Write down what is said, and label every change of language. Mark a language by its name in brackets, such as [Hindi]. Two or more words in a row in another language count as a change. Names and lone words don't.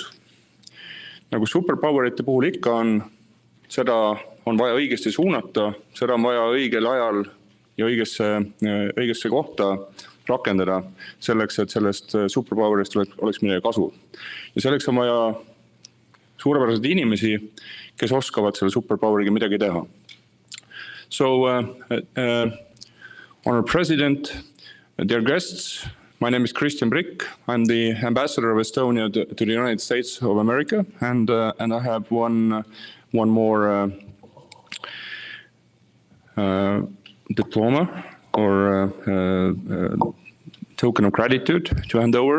[Estonian] Nagu superpowerite puhul ikka on, seda on vaja õigesti suunata, seda on vaja õigel ajal ja õigesse kohta rakendada selleks, et sellest superpowerist oleks midagi kasu. Ja selleks on vaja suurepäraseid inimesi, kes oskavad selle superpoweriga midagi teha. [English] So, Honored President, dear guests, my name is Kristjan Prikk. I'm the ambassador of Estonia to the United States of America, and I have one more diploma or token of gratitude to hand over.